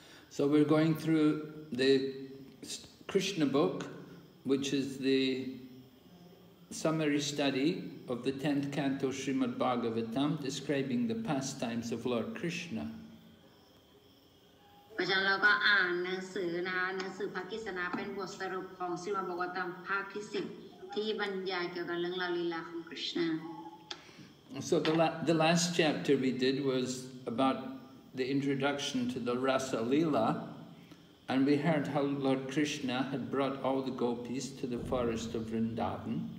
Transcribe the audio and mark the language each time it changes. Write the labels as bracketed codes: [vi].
[en] So we're going through the Krishna book, which is the summary study of the 10th canto Srimad Bhagavatam, describing the pastimes of Lord Krishna. [th] เพราะฉะนั้นเราก็อ่านหนังสือนะคะหนังสือพระกฤษณาเป็นบทสรุปของสรีมหาภารตภาคที่10ที่บรรยายเกี่ยวกับเรื่องราวลีลาของกฤษณา [en] So the last chapter we did was about the introduction to the Rasa Leela, and we heard how Lord Krishna had brought all the Gopīs to the forest of Vrindavan.